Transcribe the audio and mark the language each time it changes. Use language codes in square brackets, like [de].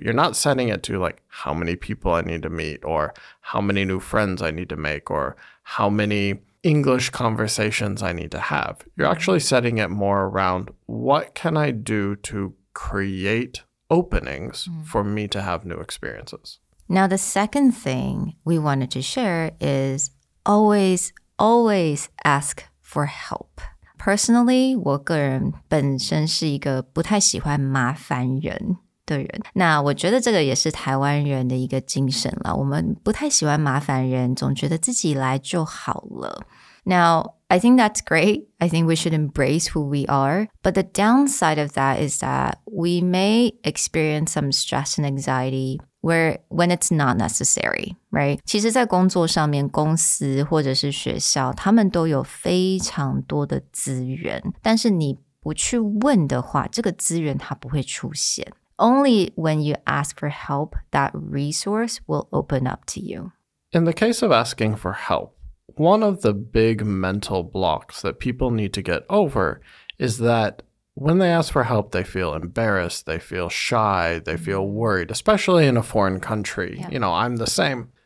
[en] You're not setting it to like how many people I need to meet or how many new friends I need to make or how many English conversations I need to have. You're actually setting it more around what can I do to create openings for me to have new experiences. Now, the second thing we wanted to share is always ask for help. [zh] Personally, 我个人本身是一个不太喜欢麻烦人的人。那我觉得这个也是台湾人的一个精神啦。我们不太喜欢麻烦人，总觉得自己来就好了。 [en] Now, I think that's great. I think we should embrace who we are. But the downside of that is that we may experience some stress and anxiety when it's not necessary, right? [zh] 其实在工作上面，公司或者是学校，他们都有非常多的资源，但是你不去问的话，这个资源它不会出现。 [en] Only when you ask for help, that resource will open up to you. In the case of asking for help, one of the big mental blocks that people need to get over is that when they ask for help, they feel embarrassed, they feel shy, they feel worried, especially in a foreign country. Yeah. I'm the same.